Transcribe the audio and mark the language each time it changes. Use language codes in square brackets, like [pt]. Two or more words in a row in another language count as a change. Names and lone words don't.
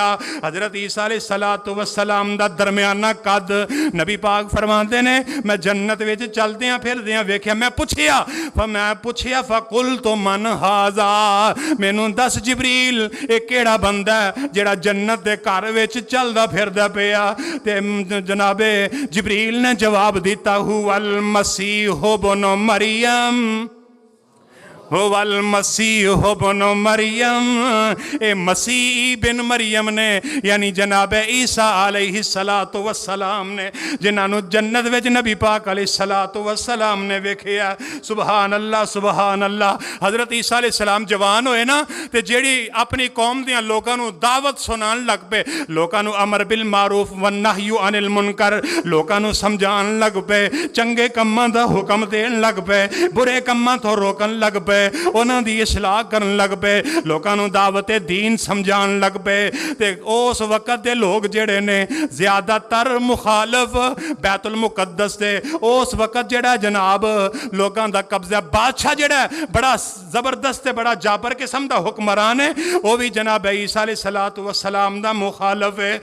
[pa] ਹਜ਼ਰਤ ਈਸਾ [ar] عليه الصلاة والسلام [pa] ਦਾ ਦਰਮਿਆਨਾ ਕੱਦ ਨਬੀ ਪਾਕ ਫ਼ਰਮਾਤੇ ਨੇ ਮੈਂ ਜੰਨਤ ਵਿਚ ਚਲਦੀਆਂ ਫਿਰਦੀਆਂ ਵੇਖਿਆ। ਮੈਂ ਪੁੱਛਿਆ [ar] فقلت من هذا, [pa] ਮੈਨੂੰ ਦੱਸ ਜਿਬਰੀਲ ਯੇ ਕੇੜਾ ਬੰਦਾ ਹੈ ਜੇੜਾ ਜੰਨਤ ਦੇ ਘਰ ਵਿਚ ਚਲਦਾ ਫਿਰਦਾ ਪਿਆ? ਤੇ ਜਨਾਬੇ ਜਿਬਰੀਲ ਨੇ ਜਵਾਬ ਦਿੱਤਾ [ar] هو المسيح ابن مريم، والمسيح ابن مريم. [pa] ਏ ਮਸੀਹ ਬਿਨ ਮਰੀਅਮ ਨੇ ਯਾਨੀ ਜਨਾਬੇ ਈਸਾ [ar] عليه الصلاة والسلام [pa] ਨੇ ਜਿਨ੍ਹਾਂਨੇ ਜੰਨਤ ਵਿਚ ਨਬੀ ਪਾਕ [ar] عليه الصلاة والسلام [pa] ਨੇ ਵੇਖਿਆ। [ar] सुबहान अल्लाह सुबहान अल्लाह। [pa] ਹਜ਼ਰਤ ਈਸਾ ਅਲੈਹਿੱਸਲਾਮ ਜਵਾਨ ਹੋਏ ਨਾ ਤੇ ਜੇੜੀ ਅਪਣੀ ਕੌਮ ਦੀਆਂ ਲੋਕਾਂ ਨੂੰ ਦਾਵਤ ਸੁਣਾਨ ਲੱਗ ਪੇ, ਲੋਕਾਂ ਨੂੰ [ar] أمر بالمعروف ونهي عن المنكر, [pa] लोकां नू समझान लग पे, चंगे कम्मां दा हुक्म देन लग पे, बुरे कम्मां तो रोकन लग पे, उन्हां दी इस्लाह करन लग पे, लोकां नू दावत दीन समझान लग पे। ਤੇ ਉਸ ਵਕਤ ਦੇ ਲੋਗ ਜੇੜੇ ਨੇ ਜ਼ਿਆਦਾਤਰ ਮੁਖ਼ਾਲਫ਼ ਬੈਤੁਲ ਮੁਕੱਦਸ ਦੇ, ਉਸ ਵਕਤ ਜੇੜਾ ਜਨਾਬ ਲੋਕਾਂ ਦਾ ਕਬਜ਼ਾ, ਬਾਦਸ਼ਾਹ ਜੇੜਾ ਬੜਾ ਜ਼ਬਰਦਸਤ ਤੇ ਬੜਾ ਜਾਬਰ ਕਿਸਮ ਦਾ ਹੁਕਮਰਾਨ ਹੈ, ਵਹ ਭੀ ਜਨਾਬ ਈਸਾ [ar] عليه الصلاة والسلام [pa] ਦਾ ਮੁਖ਼ਾਲਫ਼ ਹੈ।